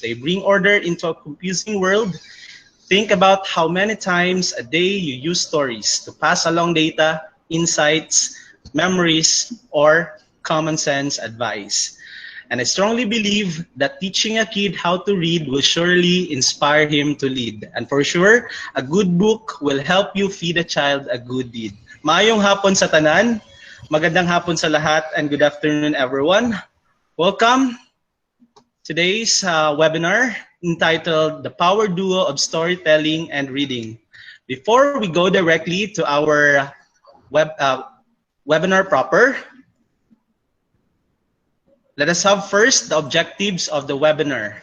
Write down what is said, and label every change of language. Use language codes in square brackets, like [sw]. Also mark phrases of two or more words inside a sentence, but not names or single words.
[en] They bring order into a confusing world. Think about how many times a day you use stories to pass along data, insights, memories, or common sense advice. And I strongly believe that teaching a kid how to read will surely inspire him to lead. And for sure, a good book will help you feed a child a good deed. [ceb] Maayong hapon sa tanan, [tl] magandang hapon sa lahat, [en] and good afternoon everyone. Welcome today's webinar entitled The Power Duo of Storytelling and Reading. Before we go directly to our webinar proper, let us have first the objectives of the webinar.